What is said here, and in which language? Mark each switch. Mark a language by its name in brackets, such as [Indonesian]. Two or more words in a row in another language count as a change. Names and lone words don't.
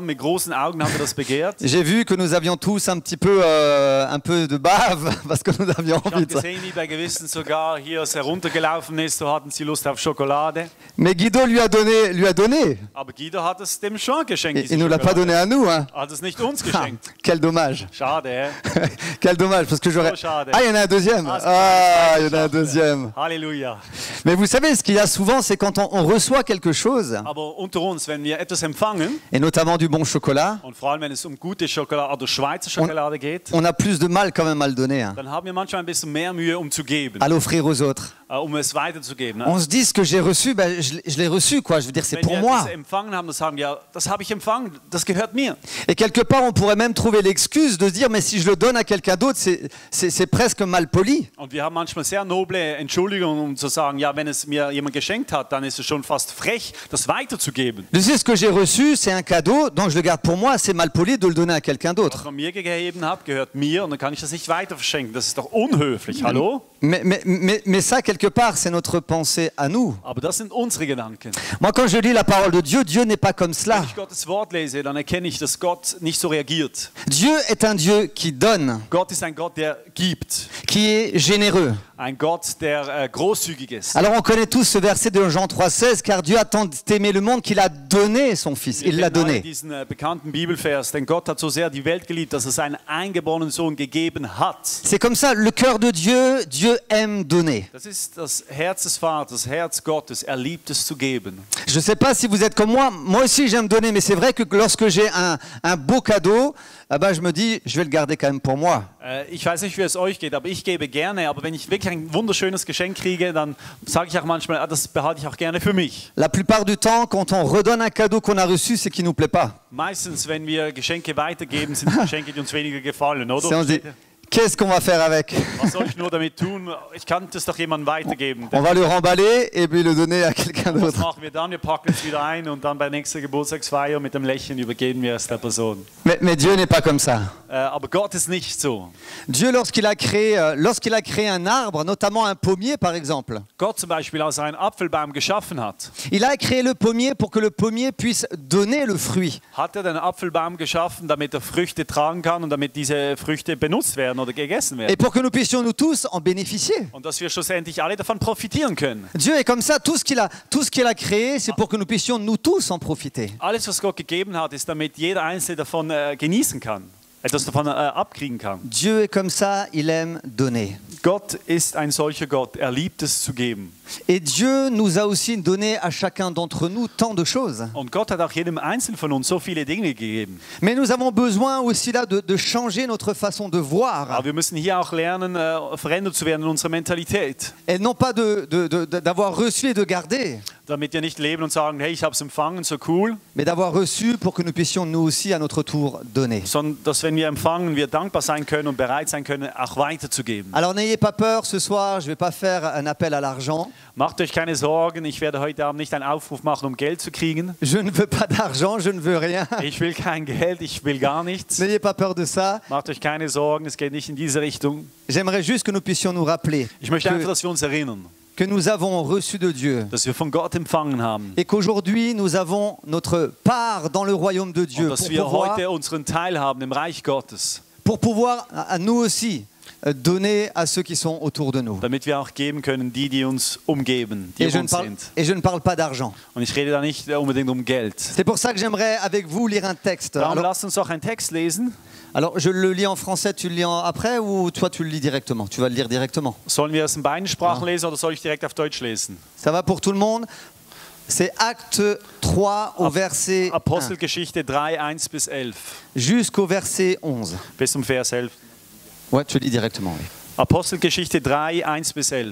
[German] Mit großen Augen haben wir das begehrt. [French] J'ai vu que nous avions tous un peu de bave parce que nous avions [German] Ich [French] envie [German] habe [French] de ça. [German] gesehen, wie bei gewissen sogar hier es heruntergelaufen ist, so hatten sie Lust auf Schokolade. [French] Mais Guido lui a donné. [German] Aber Guido hat es dem schon geschenkt. [French] Il ne nous l'a pas donné à nous. Hein. [German] Hat es nicht uns Ah, geschenkt. [French] quel dommage. [German] Schade, hä? [French] Quel dommage, parce que j'aurais... [German] So schade. [French] Ah, il y en a un deuxième. Ah, c'est Ah, pas il y en a un [German] geschafft. [French] deuxième. Halleluja. Mais vous savez, ce qu'il y a souvent, c'est quand on reçoit quelque chose, [German] Aber unter uns, wenn wir etwas empfangen, [French] et notamment du bon chocolat, [German] und vor allem wenn es gute Schokolade oder Schweizer Schokolade geht, [French] on a plus de mal quand même à le donner, hein, [German] dann haben wir manchmal ein bisschen mehr Mühe, zu geben, [French] à l'offrir aux autres. [German] Es weiterzugeben. Ne? [French] On se dit ce que j'ai reçu, ben, je l'ai reçu, quoi. Je veux dire, c'est [German] Wenn [French] pour [German] wir [French] moi. [German] das empfangen haben, dann sagen wir, ja, das habe ich empfangen, das gehört mir. [French] Et quelque part, on pourrait même trouver l'excuse de se dire, mais si je le donne à quelqu'un d'autre, c'est presque mal poli. [German] Und wir haben manchmal sehr noble Entschuldigungen, um zu sagen, ja, wenn es mir jemand geschenkt hat, dann ist es schon fast frech, das weiterzugeben. [French] Je sais, ce que j'ai reçu, c'est un cadeau, donc je le garde pour moi. C'est mal poli de le donner à quelqu'un [German] Was [French] d'autre. [German] man mir gegeben hat, gehört mir und dann kann ich das nicht weiter verschenken. Das ist doch unhöflich, hallo? [French] Mais ça, quelque part, c'est notre pensée à nous. [German] Aber das sind unsere Gedanken. [French] Moi, quand je lis la parole de Dieu, Dieu n'est pas comme cela. [German] Wenn ich Gottes Wort lese, dann erkenne ich, dass Gott nicht so reagiert. [French] Dieu est un Dieu qui donne, [German] Gott ist ein Gott, der gibt. [French] qui est généreux. [German] Ein Gott, der großzügig ist. [French] Alors on connaît tous ce verset de Jean 3,16, car Dieu a tant aimé le monde qu'il a donné son Fils. Il l'a [German] Wir kennen alle [French] donné. [German] diesen bekannten Bibelvers, denn Gott hat so sehr die Welt geliebt, dass er seinen eingeborenen Sohn gegeben hat. [French] C'est comme ça, le cœur de Dieu, Dieu aime donner. [German] Das ist das Herz des Vaters, das Herz Gottes. Er liebt es zu geben. [French] Je ne sais pas si vous êtes comme moi aussi j'aime donner, mais c'est vrai que lorsque j'ai un beau cadeau, ah ben, je me dis, je vais le garder quand même pour moi. [German] Ich weiß nicht, wie es euch geht, aber ich gebe gerne. Aber wenn ich wirklich ein wunderschönes Geschenk kriege, dann sage ich auch manchmal, das behalte ich auch gerne für mich. [French] La plupart du temps, quand on redonne un cadeau qu'on a reçu, c'est qu'il ne nous plaît pas. [German] Meistens, wenn wir Geschenke weitergeben, sind es Geschenke, die uns weniger gefallen, [French] C'est, on [German] oder? [French] se dit, qu'est-ce qu'on va faire avec? [German] Was soll ich nur damit tun? Ich kann das doch jemandem weitergeben. [French] On va le remballer et puis le donner à quelqu'un [German] Was [French] d'autre. [German] machen wir dann? Wir packen es wieder ein und dann bei nächster Geburtstagsfeier mit dem Lächeln übergeben wir es der Person. [French] Mais Dieu n'est pas comme ça. [German] Aber Gott ist nicht so. [French] Dieu, lorsqu'il a créé un arbre, notamment un pommier par exemple, [German] Gott zum Beispiel, als er einen Apfelbaum geschaffen hat, [French] il a créé le pommier pour que le pommier puisse donner le fruit. [German] hat er den Apfelbaum geschaffen, damit er Früchte tragen kann und damit diese Früchte benutzt werden oder gegessen [French] Et [German] werden. [French] pour que nous puissions nous tous en bénéficier. [German] Und dass wir schlussendlich alle davon profitieren können. [French] Dieu est comme ça, tout ce qu'il a créé, c'est pour que nous puissions nous tous en profiter. [German] Alles, was Gott gegeben hat, ist, damit jeder Einzelne davon genießen kann, etwas davon abkriegen kann. [French] Dieu est comme ça, il aime donner. [German] Gott ist ein solcher Gott, er liebt es zu geben. [French] Et Dieu nous a aussi donné à chacun d'entre nous tant de choses. [German] Und Gott hat auch jedem Einzelnen von uns so viele Dinge gegeben. [French] Mais nous avons besoin aussi là de changer notre façon de voir. [German] Aber wir müssen hier auch lernen, verändert zu werden in unserer Mentalität. [French] Et non pas d'avoir reçu et de garder, [German] Damit wir nicht leben und sagen, hey, ich habe es empfangen, so cool. [French] mais d'avoir reçu pour que nous puissions nous aussi à notre tour donner. [German] Sondern, dass wenn wir empfangen, wir dankbar sein können und bereit sein können, auch weiterzugeben. [French] Alors n'ayez pas peur, ce soir, je ne vais pas faire un appel à l'argent. [German] Macht euch keine Sorgen, ich werde heute Abend nicht einen Aufruf machen, um Geld zu kriegen. [French] Je ne veux pas d'argent, je ne veux rien. [German] Ich will kein Geld, ich will gar nichts. [French] N'ayez pas peur de ça. [German] Macht euch keine Sorgen, es geht nicht in diese Richtung. [French] J'aimerais juste que nous puissions nous rappeler [German] Ich möchte einfach, [French] que, [German] dass wir uns erinnern, [French] que nous avons reçu de Dieu [German] dass wir von Gott empfangen haben. [French] et qu'aujourd'hui nous avons notre part dans le royaume de Dieu [German] Und dass wir heute unseren Teil haben im Reich Gottes. [French] pour pouvoir à nous aussi donner à ceux qui sont autour de nous. [German] Damit wir auch geben können, die uns umgeben, die um uns sind. [French] Et je ne parle pas d'argent. [German] Und ich rede da nicht unbedingt um Geld. [French] C'est pour ça que j'aimerais avec vous lire un texte. [German] Darum lasst uns auch einen Text lesen. [French] Alors je le lis en français, tu le lis après ou toi tu le lis directement? Tu vas le lire directement. [German] Sollen wir es in beiden Sprachen lesen oder soll ich direkt auf Deutsch lesen? [French] Ça va pour tout le monde? C'est Acte 3 au verset 1 [German] Apostelgeschichte 3, 1 bis 11. [French] jusqu'au verset 11. [German] Bis zum Vers 11. [French] Ouais, tu le lis directement. Oui. [German] Apostelgeschichte 3, 1 bis 11.